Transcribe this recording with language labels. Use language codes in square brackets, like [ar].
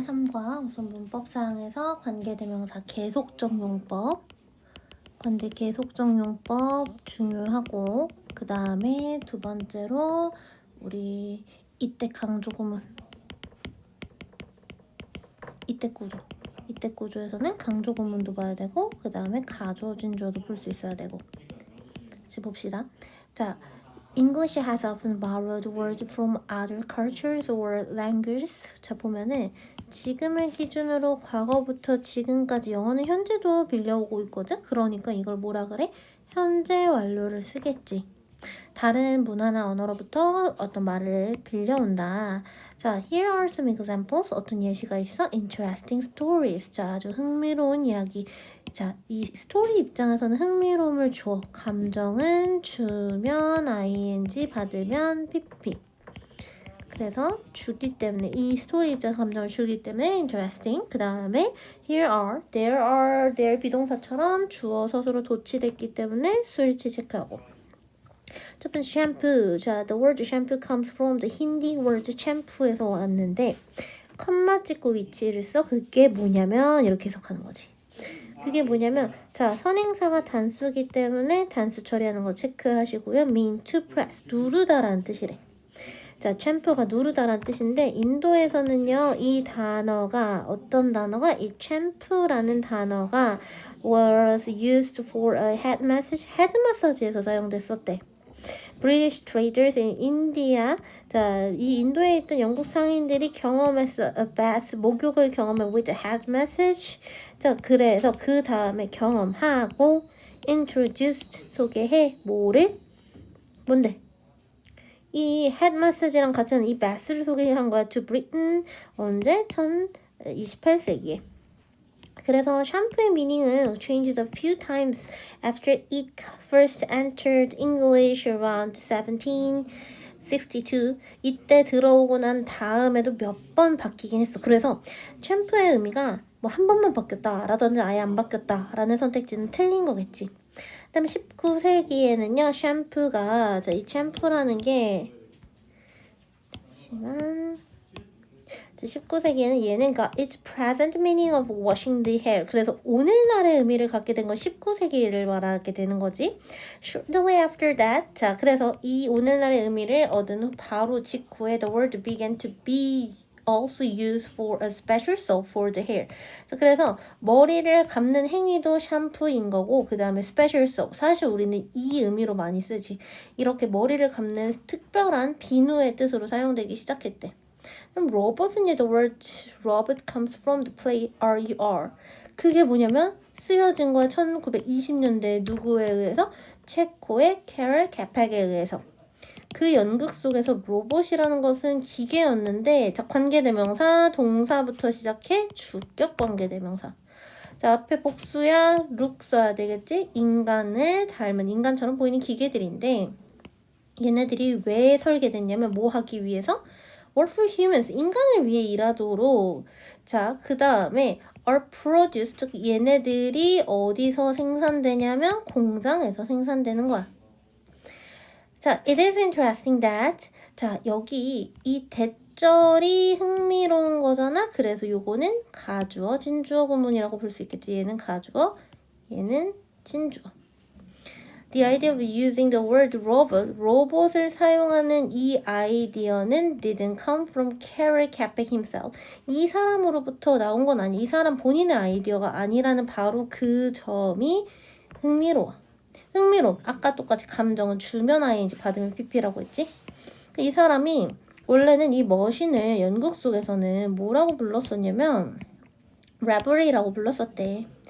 [ko] 3과 우선 문법사항에서 관계대명사 계속적 용법, 관계 계속적 용법 중요하고, 그 다음에 두 번째로 우리 이때 강조구문, 이때 구조에서는 강조구문도 봐야 되고, 그 다음에 가주어 진주어도 볼 수 있어야 되고. 같이 봅시다. [en] 자, English has often borrowed words from other cultures or languages. [ko] 자, 보면은 지금을 기준으로 과거부터 지금까지 영어는 현재도 빌려오고 있거든. 그러니까 이걸 뭐라 그래? 현재 완료를 쓰겠지. 다른 문화나 언어로부터 어떤 말을 빌려온다. [en] 자, here are some examples. [ko] 어떤 예시가 있어? [en] Interesting stories. [ko] 자, 아주 흥미로운 이야기. 자, 이 스토리 입장에서는 흥미로움을 줘. 감정은 주면 ing, 받으면 pp. 그래서 주기 때문에 이 스토리 입장에서 감정을 주기 때문에 interesting. 그 다음에 here are, there 비동사처럼 주어 서술로 도치됐기 때문에 수일치 체크하고. 첫 번째 샴푸. [en] 자, the word shampoo comes from the Hindi word shampoo에서 [ko] 왔는데 컴마 찍고 위치를 써. 그게 뭐냐면 이렇게 해석하는 거지. 그게 뭐냐면 자, 선행사가 단수기 때문에 단수 처리하는 거 체크하시고요. [en] mean to press, [ko] 누르다라는 뜻이래. 자, 챔프가 누르다라는 뜻인데 인도에서는요, 이 단어가 어떤 단어가 이 챔프라는 단어가 [en] was used for a head massage, [ko] 헤드 마사지에서 사용됐었대. [en] British traders in India. [ko] 자, 이 인도에 있던 영국 상인들이 경험했어. [en] A bath, [ko] 목욕을 경험해 [en] with a head massage. [ko] 자, 그래서 그 다음에 경험하고 introduced, 소개해. 뭐를? 뭔데? 이 head massage랑 같이 하는 이 bath를 소개한 거야. [en] To Britain. [ko] 언제? 1028세기에. 그래서 샴푸의 미닝은 [en] changed a few times after it first entered English around 1762. [ko] 이때 들어오고 난 다음에도 몇 번 바뀌긴 했어. 그래서 샴푸의 의미가 뭐 한 번만 바뀌었다라든지 아예 안 바뀌었다라는 선택지는 틀린 거겠지. 그다음에 19세기에는요, 샴푸가 이 샴푸라는 게 잠시만. 19세기에는 얘는 [en] its present meaning of washing the hair. [ko] 그래서 오늘날의 의미를 갖게 된 건 19세기를 말하게 되는 거지. [en] Shortly after that. [ko] 자, 그래서 이 오늘날의 의미를 얻은 후 바로 직후에 [en] the word began to be also used for a special soap for the hair. [ko] 자, 그래서 머리를 감는 행위도 샴푸인 거고 그 다음에 special soap. 사실 우리는 이 의미로 많이 쓰지. 이렇게 머리를 감는 특별한 비누의 뜻으로 사용되기 시작했대. 그럼 로봇은 [en] the word robot comes from the play RER. [ko] 그게 뭐냐면 쓰여진 거야 1920년대 누구에 의해서? 체코의 캐럴 캐팩에 의해서. 그 연극 속에서 로봇이라는 것은 기계였는데 자, 관계대명사 동사부터 시작해 주격 관계대명사. 자, 앞에 복수야 look 써야 되겠지? 인간을 닮은 인간처럼 보이는 기계들인데 얘네들이 왜 설계됐냐면 뭐 하기 위해서? [en] Work for humans, [ko] 인간을 위해 일하도록. 자, 그 다음에 are produced, 얘네들이 어디서 생산되냐면 공장에서 생산되는 거야. [en] 자, it is interesting that. [ko] 자, 여기 이 대절이 흥미로운 거잖아. 그래서 요거는 가주어, 진주어 구문이라고 볼 수 있겠지. 얘는 가주어, 얘는 진주어. [en] The idea of using the word robot, [ko] 로봇을 사용하는 이 아이디어는 [en] didn't come from Carol Capek himself. [ko] 이 사람으로부터 나온 건 아니, 이 사람 본인의 아이디어가 아니라는 바로 그 점이 흥미로워. 아까 똑같이 감정은 주면 ing, 받으면 pp라고 했지? 이 사람이 원래는 이 머신을 연극 속에서는 뭐라고 불렀었냐면 revelry라고 불렀었대.